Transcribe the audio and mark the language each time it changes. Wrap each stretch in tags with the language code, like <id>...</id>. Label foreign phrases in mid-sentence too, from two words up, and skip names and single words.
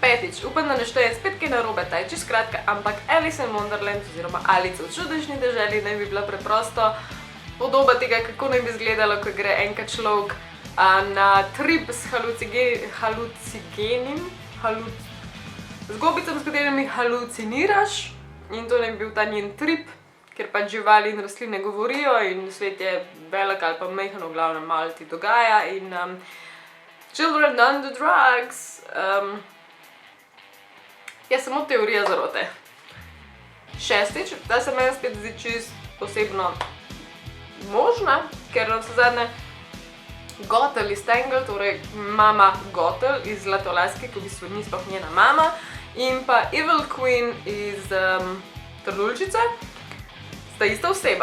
<sl>Petič, upam, da ne štejem spet kaj narobe, ta je čisto kratka, ampak</sl> <en>Alice in Wonderland</en> <sl>oziroma Alice v čudežni deželi naj bi bila preprosto podoba tega, kako naj bi izgledalo, ko gre enkrat človek na trip s z gobicami, s katerimi haluciniraš, in to naj bi bil ta njen trip, ker pač živali in rastline govorijo in svet je velik ali pa majhen, v glavnem malo ti dogaja in</sl> <en>children on the drugs.</en> <sl>Je samo teorija zarote. Šestič, ta se meni spet zdi čisto posebno možna, ker navsezadnje Gothel iz Tangled, torej mama Gothel iz Zlatolaske, ki v bistvu ni sploh njena mama, in pa</sl> <en>Evil Queen</en> <sl>iz Trnuljčice, sta ista oseba.</sl>